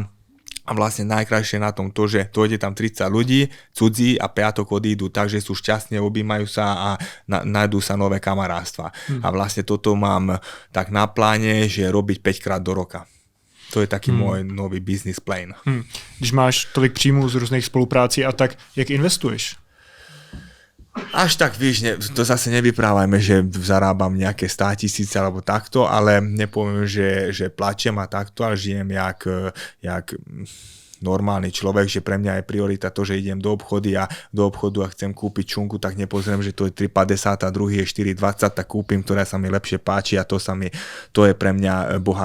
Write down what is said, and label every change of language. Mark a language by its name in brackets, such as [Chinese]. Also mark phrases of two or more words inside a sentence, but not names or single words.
[Slovak] A vlastne najkrajšie na tom to, že dojde tam 30 ľudí, cudzí a piatok odídu, takže sú šťastní, objímajú sa a nájdú sa nové kamarátstva. A vlastne toto mám tak na pláne, že robiť 5-krát do roka. To je taký môj nový [English] business plan. [Czech] Když máš tolik příjmů z různých spoluprácí a tak, jak investuješ? [Slovak] Až tak, víš, to zase nevyprávajme, že zarábam nejaké 100 000 alebo takto, ale nepoviem, že plačem a takto, ale žijem jak normálny človek, že pre mňa je priorita to, že idem do obchodu a chcem kúpiť čunku, tak nepozriem, že to je 3,50 a druhý je 4,20, tak kúpim, ktorá sa mi lepšie páči a to je pre mňa bohatstvo.